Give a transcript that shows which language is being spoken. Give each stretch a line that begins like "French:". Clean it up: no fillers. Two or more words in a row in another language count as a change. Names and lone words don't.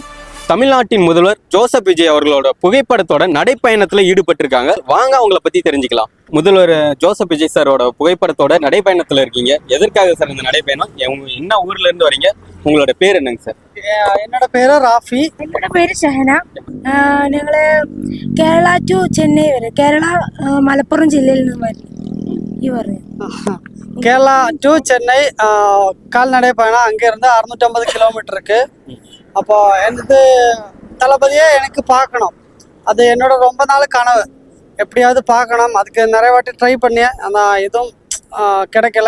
Tamil: தமிழ்நாட்டின் முதல்வர் ஜோசப் விஜய் அவர்களோட புகைப்படத்தோட நடைப்பயணத்துல ஈடுபட்டிருக்காங்க. வாங்க அவங்கள பத்தி தெரிஞ்சுக்கலாம். முதல்வர் ஜோசப் விஜய் சாரோட புகைப்படத்தோட நடைப்பயணத்துல இருக்கீங்க. எதற்காக சார் இந்த நடைப்பயணம்? என்ன ஊர்ல இருந்து வரீங்க? உங்களோட பேர் என்னங்க சார்? என்னோட பேரு ராஃபி.
Malayalam: என்னோட പേര് ഷഹന. ഞങ്ങള് കേരള ടു ചെന്നൈ വരെ, കേരള മലപ്പുറം ജില്ലയിൽ നിന്ന് വരും.
Tamil: கேரளா டு சென்னை கால்நடை பயணம். அங்கேருந்து 650 கிலோமீட்டருக்கு. அப்போ எனது தளபதியை எனக்கு பார்க்கணும். அது என்னோட ரொம்ப நாள் கனவு. எப்படியாவது பார்க்கணும். அதுக்கு நிறைய வாட்டி ட்ரை பண்ணியேன். ஆனால் எதுவும் கிடைக்கல.